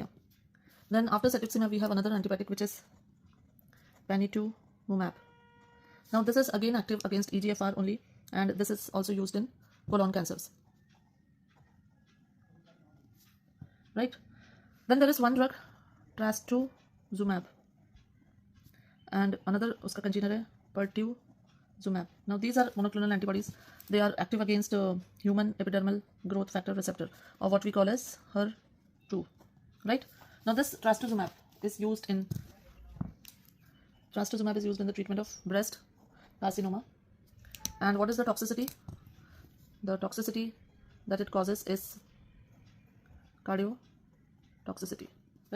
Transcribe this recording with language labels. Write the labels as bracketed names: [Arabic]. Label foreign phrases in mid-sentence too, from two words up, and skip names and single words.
[English] Then after cetuximab we have another antibiotic, which is panitumumab. Now this is again active against EGFR only, and this is also used in colon cancers, right? Then there is one drug, trastuzumab, and another [Hindi] uska congener hai [English] pertuzumab. Now these are monoclonal antibodies. They are active against human epidermal growth factor receptor, or what we call as HER2, right? Now this trastuzumab is used in the treatment of breast carcinoma. And what is the toxicity? The toxicity that it causes is cardiotoxicity, right?